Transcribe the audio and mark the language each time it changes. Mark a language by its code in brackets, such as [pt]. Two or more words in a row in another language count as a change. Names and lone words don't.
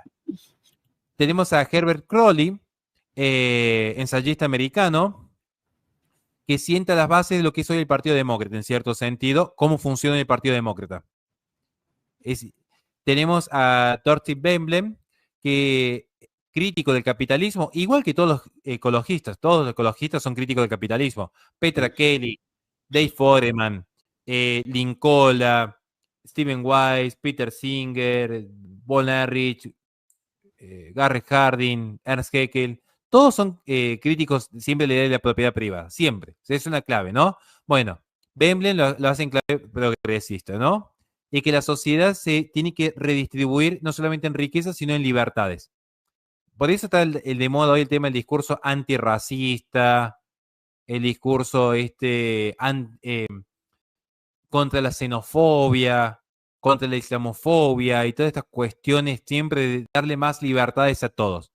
[es] Tenemos a Herbert Crowley, ensayista americano, que sienta las bases de lo que es hoy el Partido Demócrata, en cierto sentido, cómo funciona el Partido Demócrata. Tenemos a Thorstein Veblen, que crítico del capitalismo, igual que todos los ecologistas son críticos del capitalismo. Petra Kelly, Dave Foreman, Linkola, Stephen Wise, Peter Singer, Von Erich, Garrett Hardin, Ernst Haeckel, todos son críticos siempre de la propiedad privada, siempre. Es una clave, ¿no? Bueno, Vemblen lo hace en clave progresista, ¿no? Y que la sociedad se tiene que redistribuir no solamente en riqueza, sino en libertades. Por eso está el de moda hoy el tema del discurso antirracista, el discurso contra la xenofobia, contra la islamofobia y todas estas cuestiones siempre de darle más libertades a todos.